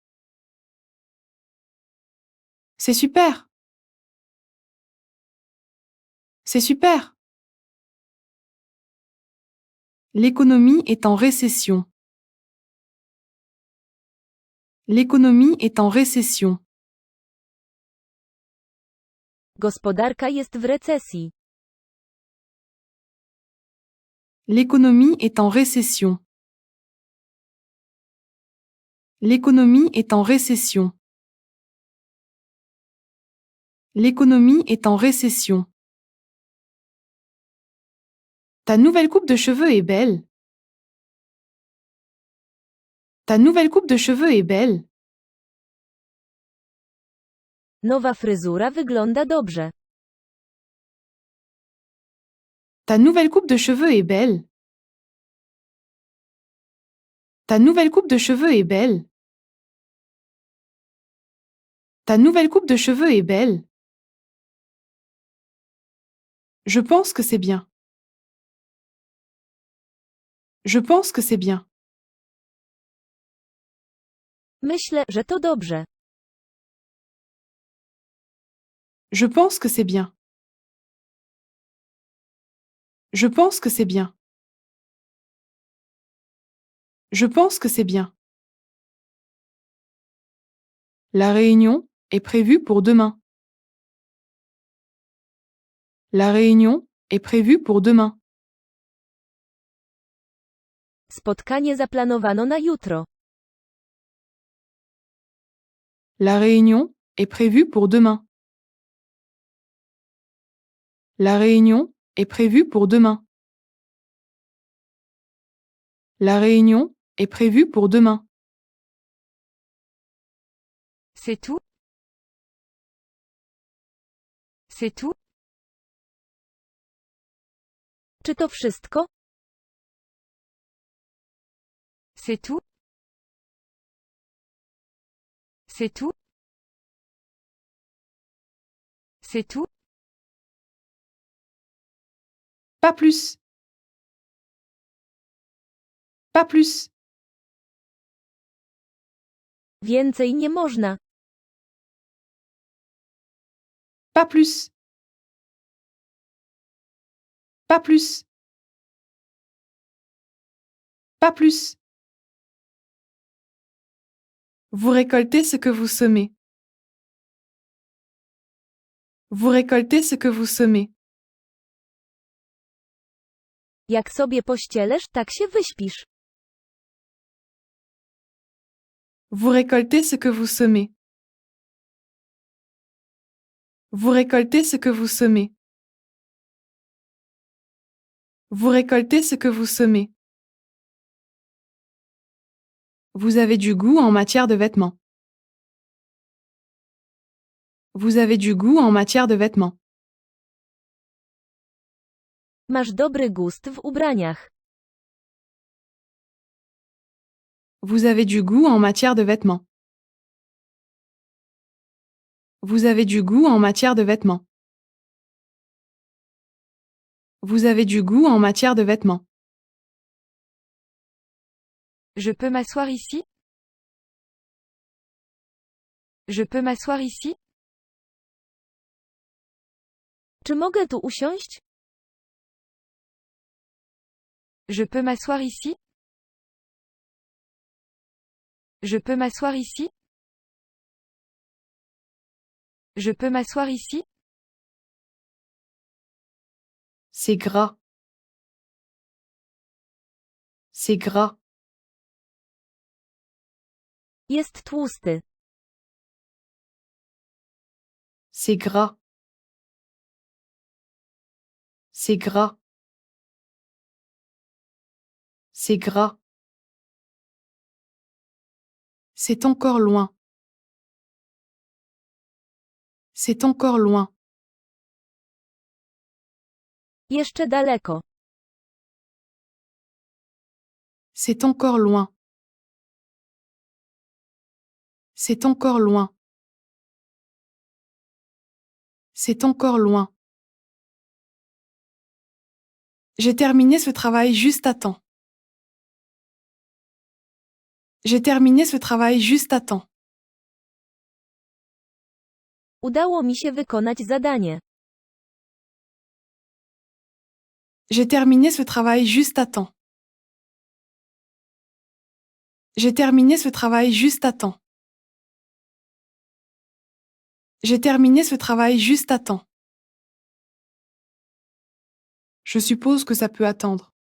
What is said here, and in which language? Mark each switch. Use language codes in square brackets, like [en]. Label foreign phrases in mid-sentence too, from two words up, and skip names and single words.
[fr] C'est super. C'est super. L'économie est en récession. L'économie est en récession. [pl] Gospodarka jest w recesji. [fr] L'économie est en récession. L'économie est en récession. L'économie est en récession. Ta nouvelle coupe de cheveux est belle. Ta nouvelle coupe de cheveux est belle. [pl] Nowa fryzura wygląda dobrze. [fr] Ta nouvelle coupe de cheveux est belle. Ta nouvelle coupe de cheveux est belle. Ta nouvelle coupe de cheveux est belle. Je pense que c'est bien. Je pense que c'est bien. [pl] Myślę, że to dobrze. [fr] Je pense que c'est bien. Je pense que c'est bien. Je pense que c'est bien. La réunion est prévue pour demain. La réunion est prévue pour demain. [pl] Spotkanie zaplanowano na jutro. [fr] La réunion est prévue pour demain. La réunion est prévue pour demain. La réunion est prévue pour demain. C'est tout? C'est tout? [pl] Czy to wszystko? [fr] C'est tout? C'est tout? C'est tout? Pas plus. Pas plus. [pl] Więcej nie można. [fr] Pas plus. Pas plus. Pas plus. Vous récoltez ce que vous semez. Vous récoltez ce que vous semez. [pl] Jak sobie pościelesz, tak się wyśpisz. [fr] Vous récoltez ce que vous semez. Vous récoltez ce que vous semez. Vous récoltez ce que vous semez. Vous avez du goût en matière de vêtements. Vous avez du goût en matière de vêtements. [pl] Masz dobry gust w ubraniach. [fr] Vous avez du goût en matière de vêtements. Vous avez du goût en matière de vêtements. Vous avez du goût en matière de vêtements. Je peux m'asseoir ici? Je peux m'asseoir ici? [pl] Czy mogę tu usiąść? [fr] Je peux m'asseoir ici? Je peux m'asseoir ici? Je peux m'asseoir ici? C'est gras. C'est gras. [pl] Jest tłusty. [fr] C'est gras. C'est gras. C'est gras. C'est encore loin. C'est encore loin. [pl] Jeszcze daleko. [fr] C'est encore loin. C'est encore loin. C'est encore loin. J'ai terminé ce travail juste à temps. J'ai terminé ce travail juste à temps. [pl] Udało mi się wykonać zadanie. [fr] J'ai terminé ce travail juste à temps. J'ai terminé ce travail juste à temps. J'ai terminé ce travail juste à temps. Je suppose que ça peut attendre.